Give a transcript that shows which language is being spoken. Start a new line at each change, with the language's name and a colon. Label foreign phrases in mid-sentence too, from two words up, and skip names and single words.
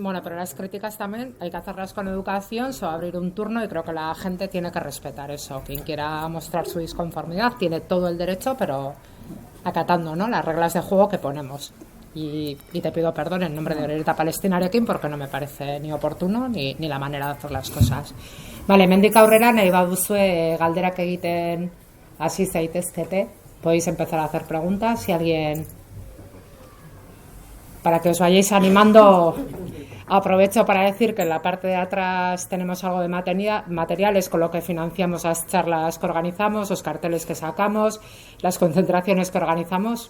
Spanish: Bueno, pero las críticas también hay que hacerlas con educación, se va a abrir un turno y creo que la gente tiene que respetar eso. Quien quiera mostrar su disconformidad tiene todo el derecho, pero acatando, ¿no?, las reglas de juego que ponemos. y te pido perdón en nombre de Orereta Palestinarekin porque no me parece ni oportuno ni la manera de hacer las cosas. Vale,
Basque: hemendik aurrera nahi baduzue galderak egiten hasi zaitezkete,
Spanish: podéis empezar a hacer preguntas. Si alguien, para que os vayáis animando, aprovecho para decir que en la parte de atrás tenemos algo de materiales con lo que financiamos las charlas que organizamos, los carteles que sacamos, las concentraciones que organizamos.